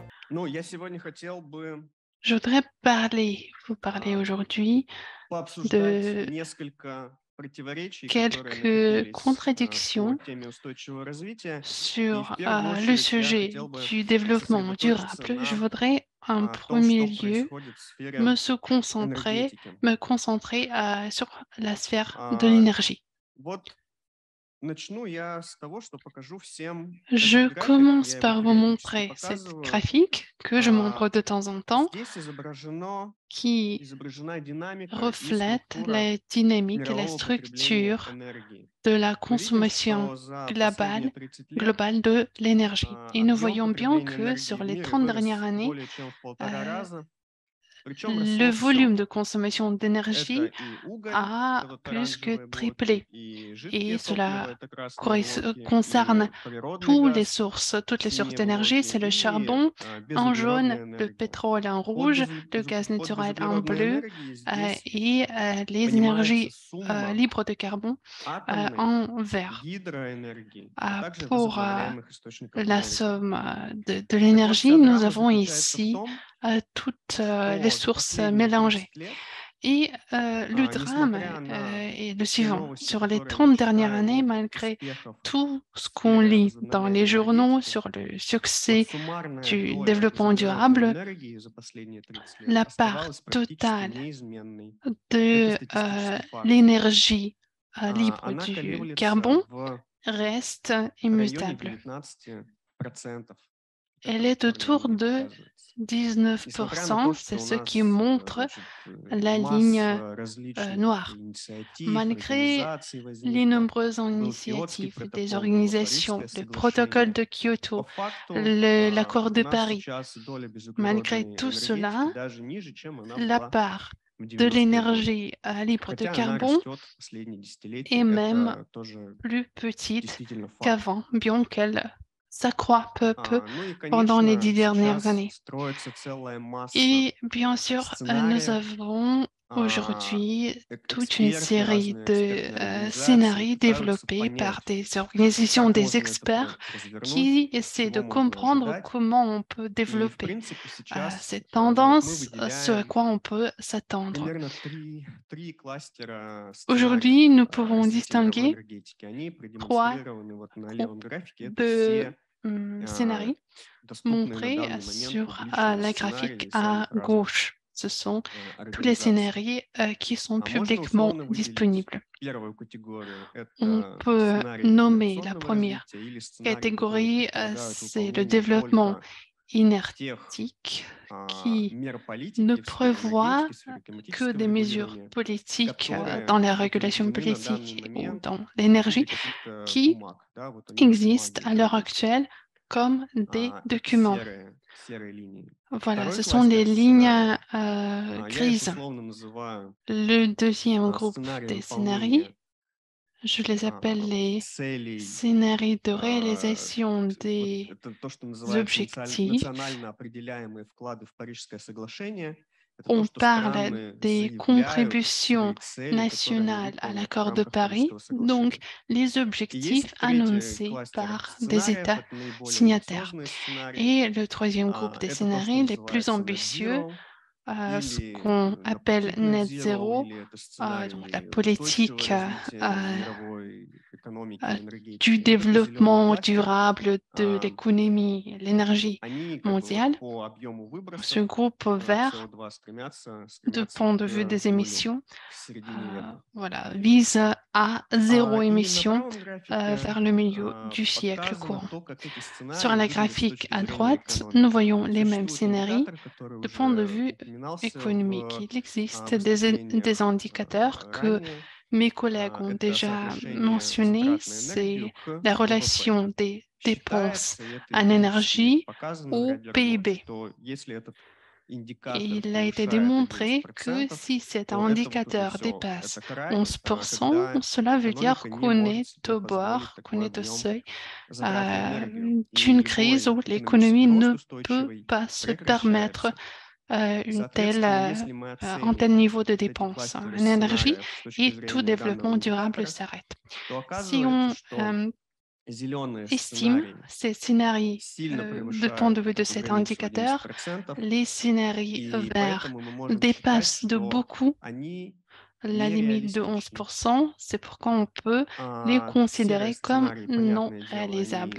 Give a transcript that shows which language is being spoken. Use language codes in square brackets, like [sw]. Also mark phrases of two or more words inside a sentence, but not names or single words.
[ru] Ну, я сегодня хотел бы [fr] Je voudrais vous parler а, aujourd'hui [ru] пообсуждать [fr] de [ru] несколько противоречий, которые [fr] quelques [ru] накопились по [fr] contradictions [ru] теме устойчивого развития. И в [fr] sur [ru] первую [fr] le [ru] очередь я [fr] sujet [ru] хотел бы [fr] du développement [ru] сосредоточиться [fr] durable. Je [ru] на [fr] voudrais en [ru] том, [fr] premier [ru] что [fr] lieu [ru] происходит в сфере энергетики. [fr] me concentrer sur la sphère de А, l'énergie. [ru] Вот начну я с того, что покажу всем этот [fr] Je [ru] график. [fr] commence [ru] Я его [fr] par vous [ru] периодически [fr] montrer cette [ru] показываю. [fr] graphique que je montre А, de temps en temps, [ru] Здесь [fr] qui [ru] изображена динамика и [fr] reflète [ru] структура [fr] la dynamique et la [ru] мирового потребления [fr] structure [ru] энергии. [fr] de la [ru] Мы видим, [fr] consommation [ru] что за последние [fr] globale, [ru] 30 лет [fr] globale de l'énergie. Et nous [ru] объем [fr] voyons bien [ru] потребления [fr] que [ru] энергии [fr] sur [ru] в [fr] les [ru] мире [fr] 30 dernières [ru] вырос [fr] années, [ru] более чем в полтора euh, раза. Причем [fr] le [ru] росло все. [fr] volume de consommation [ru] Это [fr] d'énergie [ru] и уголь, [fr] a [ru] это вот [fr] plus que [ru] оранжевые блоки, [fr] triplé. [ru] и [fr] Et [ru] жидкие топлива, [fr] cela [ru] это красные блоки, и [fr] concerne [ru] природный газ, [fr] toutes les sources [ru] синие [fr] d'énergie. [ru] блоки, [fr] C'est le [ru] и [fr] charbon en jaune, [ru] безуглеродная [fr] le [ru] энергия. [fr] pétrole en rouge, le gaz [ru] Под [fr] naturel en [ru] безуглеродной [fr] bleu [ru] энергией здесь [fr] et les [ru] понимается [fr] énergies [ru] сумма [fr] libres de carbone [ru] атомной, [fr] en vert. [ru] гидроэнергии, а также [fr] Pour [ru] возобновляемых источников [fr] la [ru] энергии. [fr] somme de [ru] Так вот, [fr] l'énergie, [ru] вся [fr] nous [ru] драма [fr] avons [ru] заключается в [fr] ici [ru] том, [fr] toutes les [ru] что за [fr] sources [ru] последние [fr] mélangées. [ru] 30 лет, [fr] Et le drame [ru] несмотря на [fr] est le [ru] те [fr] suivant. [ru] новости, [fr] Sur les [ru] которые мы [fr] 30 dernières [ru] читаем [fr] années, [ru] об [fr] malgré [ru] успехах [fr] tout [ru] в [fr] ce qu'on [ru] сфере [fr] lit dans les [ru] возобновляемой [fr] journaux [ru] энергетики, [fr] sur le [ru] вот [fr] succès [ru] суммарная [fr] du [ru] доля [fr] développement [ru] возобновляемой [fr] durable, [ru] энергии за последние 30 лет [fr] la part [ru] оставалась практически [fr] totale [ru] неизменной. Это [fr] de [ru] статистический факт. [fr] l'énergie libre [ru] Она [fr] du [ru] колеблется [fr] carbone [ru] в [fr] reste [ru] районе [fr] immutable. [ru] 19%. Вот [fr] Elle [ru] это в [fr] est [ru] черной [fr] autour [ru] линии [fr] de [ru] показывается. Несмотря на то, [fr] 19%, c'est [ru] что у [fr] ce qui [ru] нас, [fr] montre [ru] значит, [fr] la ligne [ru] масса различных [fr] noire. [ru] инициатив, [fr] Malgré [ru] организаций [fr] les [ru] возникла, [fr] nombreuses [ru] был Киотский [fr] initiatives des [ru] протокол, было [fr] organisations, [ru] Парижское [fr] le protocole [ru] соглашение. [fr] de [ru] По [fr] Kyoto, [ru] факту [fr] l'accord [ru] у [fr] de [ru] нас [fr] Paris, [ru] сейчас доля [fr] malgré [ru] безуглеродной [fr] tout [ru] энергетики [fr] cela, [ru] даже ниже, чем она [fr] la [ru] была [fr] part [ru] в [fr] de [ru] 90-е годы. [fr] l'énergie libre de [ru] Хотя она [fr] carbone [ru] растет в последние десятилетия, [fr] est même [ru] это тоже [fr] plus petite [ru] действительно факт. [fr] qu'avant, bien qu'elle s'accroît peu à peu [ru] Ну и, [fr] pendant les [ru] конечно, [fr] 10 dernières [ru] сейчас [fr] années. [ru] строится целая масса [fr] Et bien sûr, nous [ru] сценариев. [fr] avons А, aujourd'hui toute une [ru] Эксперты, [fr] série [ru] разные [fr] de [ru] экспертные организации [fr] scénarios [ru] пытаются [fr] développés par [ru] понять, [fr] des organisations, [ru] как [fr] des [ru] можно этот [fr] experts [ru] тренд развернуть, [fr] qui essaient de [ru] чего можно [fr] comprendre [ru] ожидать. [fr] comment on peut [ru] И, в [fr] développer [ru] принципе, сейчас [fr] cette [ru] мы [fr] tendance, ce à [ru] выделяем [fr] quoi on peut s'attendre. [ru] примерно три кластера сценариев [fr] Aujourd'hui, nous pouvons [ru] развития мировой [fr] distinguer [ru] энергетики. Они [fr] trois [ru] продемонстрированы вот на левом [fr] groupes [ru] графике. Это [fr] de [ru] все [fr] scénarios [ru] доступные на [fr] montrés [ru] данный момент [fr] sur [ru] публичные [fr] la [ru] сценарии [fr] graphique [ru] из [fr] à [ru] самых разных [fr] gauche. Ce sont tous les [ru] организаций. [fr] scénarios qui sont [ru] Можно [fr] publiquement [ru] условно выделить [fr] disponibles. [ru] первую категорию. [fr] On [ru] Это [fr] peut [ru] сценарий [fr] nommer la [ru] инерционного [fr] première [ru] развития или сценарии, которые [fr] catégorie, [ru] предполагают [fr] c'est le [ru] выполнение [fr] développement [ru] только тех [fr] inertique qui [ru] мер [fr] ne [ru] политики в сфере [fr] prévoit [ru] энергетики, в сфере [fr] que [ru] климатического [fr] des mesures [ru] регулирования, [fr] politiques [ru] которые [fr] dans la régulation [ru] утверждены на данный [fr] politique ou [ru] момент [fr] dans [ru] в [fr] l'énergie [ru] виде каких-то [fr] qui [ru] бумаг. Да, вот они на [fr] existent [ru] бумаге [fr] à l'heure [ru] изобразительны. [fr] actuelle comme des [ru] Это [fr] documents. [ru] серые линии. [fr] Voilà, [ru] Второй [fr] ce sont les [ru] кластер [fr] lignes [ru] сценариев. Я их [fr] grises. [ru] условно называю [fr] Le deuxième groupe [ru] сценарии [fr] des scénarios, [ru] выполнения [fr] je les appelle les [ru] целей. [fr] scénarios de а, réalisation [ru] Вот [fr] des [ru] это то, что называется [fr] objectifs. [ru] национально определяемые вклады в Парижское соглашение. Это то, [fr] On [ru] что [fr] parle [ru] страны [fr] des [ru] заявляют [fr] contributions [ru] свои цели, которые они [fr] nationales à [ru] выполнят в [fr] l'accord de [ru] рамках [fr] Paris, [ru] Парижского [fr] donc [ru] соглашения. [fr] les [ru] И [fr] objectifs [ru] есть третий [fr] annoncés [ru] кластер [fr] par des [ru] сценариев, [fr] États [ru] это наиболее [fr] signataires. [ru] амбициозные сценарии. [fr] Et le troisième groupe des [ru] Это то, что [fr] scénarios les plus [ru] называется net [fr] ambitieux, [ru] zero, [fr] ce [ru] или [fr] qu'on [ru] на [fr] appelle [ru] пути к net [fr] net [ru] zero, [fr] zéro, [ru] или это [fr] donc la [ru] сценарии устойчивого [fr] politique [ru] развития мировой экономики euh, и [fr] du [ru] энергетики. Вот это зеленый [fr] développement [ru] кластер. [fr] durable de А, l'économie, l'énergie [ru] Они как бы вот [fr] mondiale. [ru] по объему [fr] Ce [ru] выбросов [fr] groupe vert, [ru] СО2 [fr] de [ru] стремятся [fr] point de vue [ru] к [fr] des [ru] нулю [fr] émissions, [ru] к serедине века. [fr] voilà, vise à zéro [ru] И на [fr] émission [ru] правом графике [fr] vers le milieu du siècle [ru] показано [fr] courant. [ru] то, как эти [fr] Sur [ru] сценарии [fr] la [ru] выглядят с [fr] graphique [ru] точки [fr] à [ru] зрения [fr] droite, nous [ru] экономики. [fr] voyons les mêmes [ru] Существует [fr] scénarios. [ru] индикатор, который [fr] De point de [ru] уже [fr] vue [ru] упоминался [fr] économique, [ru] в [fr] il existe des [ru] выступлениях [fr] indicateurs que [ru] ранее. [fr] mes collègues ont [ru] Это [fr] déjà [ru] соотношение [fr] mentionnés. [ru] затрат на энергию [fr] C'est [ru] к [fr] la [ru] ВВП. [fr] relation des dépenses [ru] Считается, и это [fr] en [ru] эмпирически [fr] énergie [ru] показано в [fr] au [ru] Райдербо, [fr] PIB. [ru] что если этот [fr] Et [ru] индикатор [fr] il a été [ru] превышает [fr] démontré que [ru] 11%, [fr] si cet [ru] то это вот уже [fr] indicateur [ru] все, [fr] dépasse [ru] это край, [fr] 11%, [ru] когда [fr] cela veut dire [ru] экономика не [fr] qu'on [ru] может [fr] est [ru] себе [fr] au [ru] позволить [fr] bord, qu'on [ru] такой [fr] est au [ru] объем [fr] seuil [ru] затрат на энергию. И [fr] d'une crise [ru] любой [fr] où l'économie [ru] экономический рост [fr] ne peut [ru] устойчивый [fr] pas se permettre [ru] прекращается. И, [fr] une [ru] соответственно, если мы [fr] un tel [ru] оценим [fr] niveau de [ru] вот эти [fr] dépenses [ru] кластеры [fr] en énergie [ru] сценариев с точки [fr] et tout [ru] zрения данного [fr] développement durable [ru] индикатора, [fr] s'arrête. [ru] то [fr] Si [ru] оказывается, [fr] on [ru] что [fr] estiment ces scénarios du point de vue de cet indicateur. Les scénarios verts dépassent de beaucoup la limite de 11%. C'est pourquoi on peut les considérer comme non réalisables.